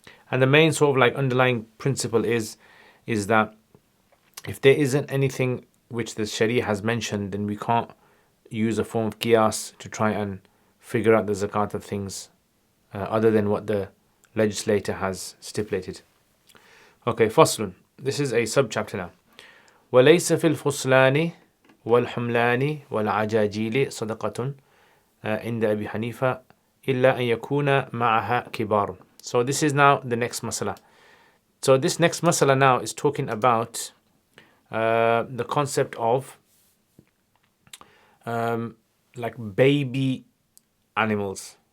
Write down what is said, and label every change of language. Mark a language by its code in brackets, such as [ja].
[en] And the main sort of like underlying principle is that if there isn't anything which the Sharia has mentioned, then we can't use a form of qiyas to try and figure out the zakat of things other than what the legislator has stipulated. Okay, faslun. This is a subchapter now. [ar] وَلَيْسَ فِي الْفُصْلَانِ وَالْحُمْلَانِ وَالْعَجَاجِيلِ صَدَقَةٌ عند أبي حنيفة إلا أن يكون معها كبار. [en] So this is now the next masala. So this next masala now is talking about the concept of like baby animals.